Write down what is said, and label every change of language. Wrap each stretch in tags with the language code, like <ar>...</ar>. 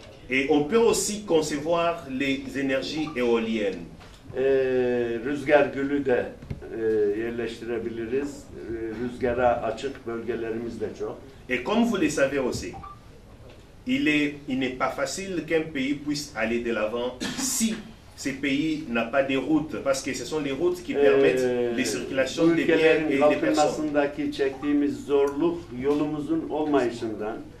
<fr>Et on peut aussi concevoir les énergies éoliennes.</fr> <tr>Rüzgar gülü de yerleştirebiliriz. Rüzgara açık bölgelerimiz de çok.</tr> <fr>Et comme vous le savez aussi, il n'est pas facile qu'un pays puisse aller de l'avant si ces pays n'ont pas de routes, parce que ce sont les routes qui permettent les circulations des biens et des personnes.</fr> <tr>Kalkınmasındaki çektiğimiz zorluk yolumuzun olmayışından.</tr>